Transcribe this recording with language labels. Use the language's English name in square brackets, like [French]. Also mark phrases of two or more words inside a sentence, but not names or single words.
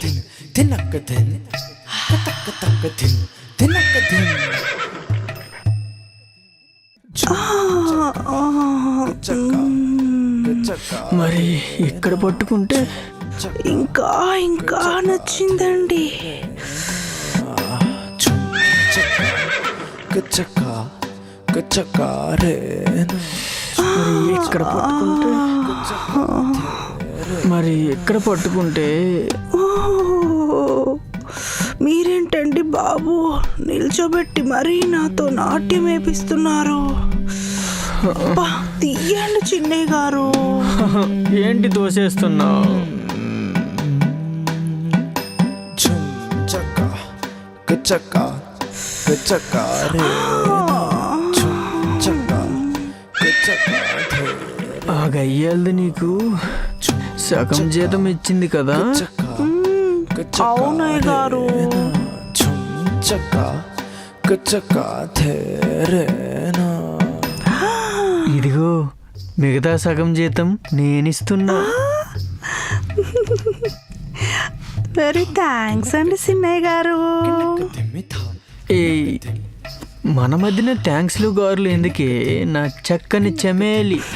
[Telugu] మరి ఇక్కడ పట్టుకుంటే ఇంకా ఇంకా నచ్చిందండి. kachaka kachaka re na మరి ఇక్కడ పట్టుకుంటే మరి ఇక్కడ పట్టుకుంటే ఓ, మీరేంటండి బాబు నిల్చోబెట్టి మరీ నాతో నాట్యం వేపిస్తున్నారు. అబ్బా, తీయండి చిన్నయ్య గారు. ఏంటి దోసేస్తున్నావు? chum chaka kachaka kachaka re na chum chaka kachaka the ఆ గయ్యాలది నీకు సగం జీతం ఇచ్చింది కదా? అవునయ్య గారు. chum chaka kachaka the re na ఇదిగో మిగతా సగం జీతం నేనిస్తున్నా. [English] very thanks [Telugu] అండి చిన్నయ్య గారు. ఏయ్, మన మధ్యన థ్యాంక్స్లు గారులు ఎందుకే నా చక్కని చమేలి.